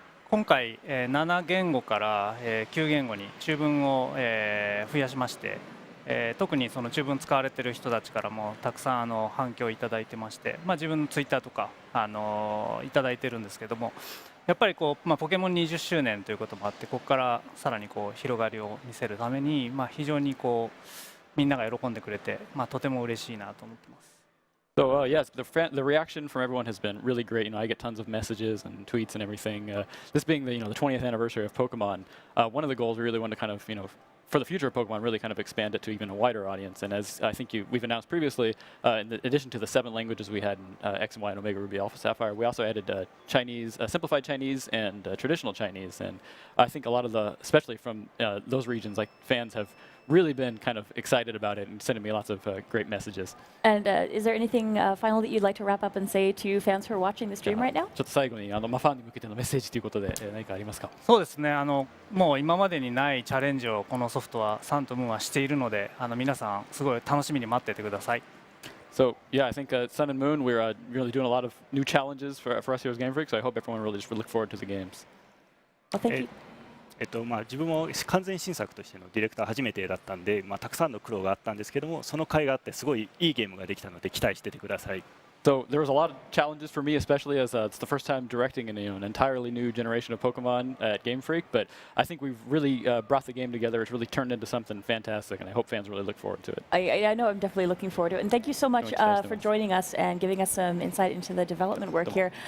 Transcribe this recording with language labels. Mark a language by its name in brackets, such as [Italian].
[Japanese] 今回、7言語から、9言語に中文を、増やしまして、特にその中文使われている人たちからもたくさん反響をいただいてまして、まあ、自分のツイッターとか、いただいてるんですけども、やっぱりこう、まあ、ポケモン20周年ということもあって、ここからさらにこう広がりを見せるために、まあ、非常にこうみんなが喜んでくれて、まあ、とても嬉しいなと思ってます。 [English] So yes, the reaction from everyone has been really great. You know, I get tons of messages and tweets and everything. This being the 20th anniversary of Pokemon, one of the goals we really want to kind of for the future of Pokemon, really kind of expand it to even a wider audience. And as I think we've announced previously, in addition to the 7 languages we had in X and Y and Omega Ruby Alpha Sapphire, we also added Chinese, simplified Chinese, and traditional Chinese. And I think a lot of especially from those regions, like fans have really been kind of excited about it and sending me lots of great messages. And is there anything final that you'd like to wrap up and say to fans who are watching the stream right now? [Japanese] ちょっと最後にファンに向けてのメッセージということで何かありますか。そうですね。もう今までにないチャレンジをこのソフトはサンとムーンはしているので、皆さんすごい楽しみに待っててください。 [English] So yeah, I think Sun and Moon, we're really doing a lot of new challenges for us here as Game Freak. So I hope everyone really just look forward to the games. Well, thank you. [Japanese] まあ、自分も完全新作としてのディレクター初めてだったんで、まあ、たくさんの苦労があったんですけども、その甲斐があってすごいいいゲームができたので期待しててください。 [English] So there was a lot of challenges for me, especially as it's the first time directing an entirely new generation of Pokemon at Game Freak. But I think we've really brought the game together. It's really turned into something fantastic, and I hope fans really look forward to it. I know I'm definitely looking forward to it. And thank you so much for joining us and giving us some insight into the development work here.